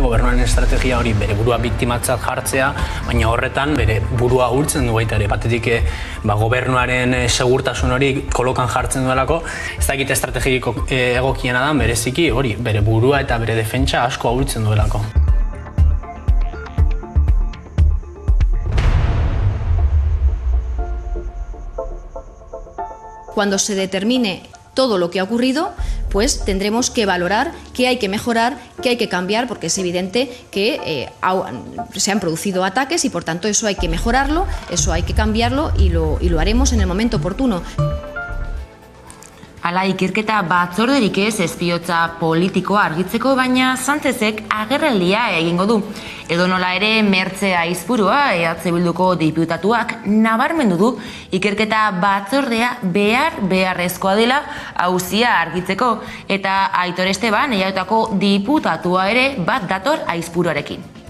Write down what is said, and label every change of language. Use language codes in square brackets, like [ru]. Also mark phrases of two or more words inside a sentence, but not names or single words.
[eu] Gobernuaren estrategia hori bere burua biktimatzat jartzea, baina horretan bere burua urtzen du baita ere. Batetik gobernuaren segurtasun hori kolokan jartzen duelako, ez dakit estrategiko egokiena da, bereziki hori, bere burua eta bere defentsa asko ahultzen duelako. [es] Cuando se determine todo lo que ha ocurrido, pues tendremos que valorar qué hay que mejorar, qué hay que cambiar, porque es evidente que se han producido ataques y por tanto eso hay que mejorarlo, eso hay que cambiarlo y lo haremos en el momento oportuno. [eu] Hala, ikerketa batzorderik ez espiotza politikoa argitzeko, baina Sánchezek agerraldia egingo du. Edonola ere, Mertxe Aizpurua, EH Bilduko diputatuak, nabarmendu du ikerketa batzordea beharrezkoa dela auzia argitzeko, eta Aitor Esteban, EHko diputatua ere bat dator Aizpuruarekin.